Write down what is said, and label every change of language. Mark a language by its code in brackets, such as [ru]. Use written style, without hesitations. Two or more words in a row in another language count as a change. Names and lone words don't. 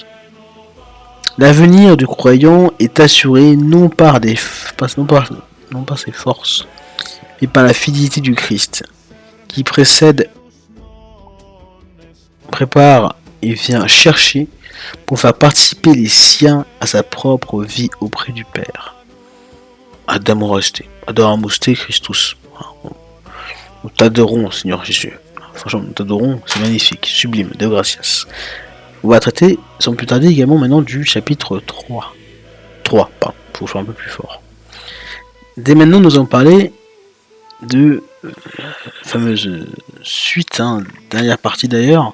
[fr] L'avenir du croyant est assuré non par ses forces, mais par la fidélité du Christ, qui prépare et vient chercher pour faire participer les siens à sa propre vie auprès du Père. [la] Adoramus te Christus. [fr] Nous t'adorons, Seigneur Jésus. Franchement, nous t'adorons, c'est magnifique, sublime, [la] Deo Gracias. [fr] On va traiter sans plus tarder également maintenant du chapitre 3. Faut que je sois un peu plus fort. Dès maintenant, nous allons parler de la fameuse suite, dernière partie d'ailleurs.